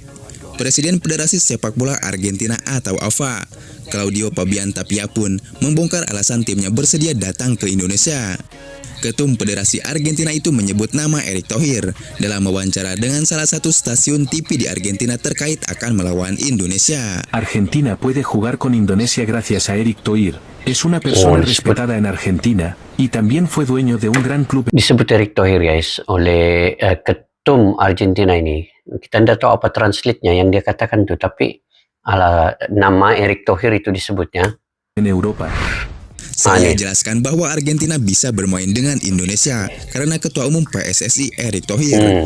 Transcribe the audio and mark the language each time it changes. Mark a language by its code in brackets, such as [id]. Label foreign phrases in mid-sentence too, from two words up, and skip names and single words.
[id] Presiden Federasi Sepak Bola Argentina atau AFA, Claudio Fabian Tapia pun membongkar alasan timnya bersedia datang ke Indonesia. Ketum Federasi Argentina itu menyebut nama Erick Thohir dalam wawancara dengan salah satu stasiun TV di Argentina terkait akan melawan Indonesia. [es] Argentina puede jugar con Indonesia gracias a Erick Thohir. Es una persona respetada en Argentina y también fue dueño de un gran club. [id] Disebut Erick Thohir guys oleh ketum Argentina ini. Kita tidak tahu apa translate-nya yang dia katakan tuh, tapi nama Erick Thohir itu disebutnya [es] En Europa. [id] Saya jelaskan bahwa Argentina bisa bermain dengan Indonesia karena Ketua Umum PSSI Erick Thohir.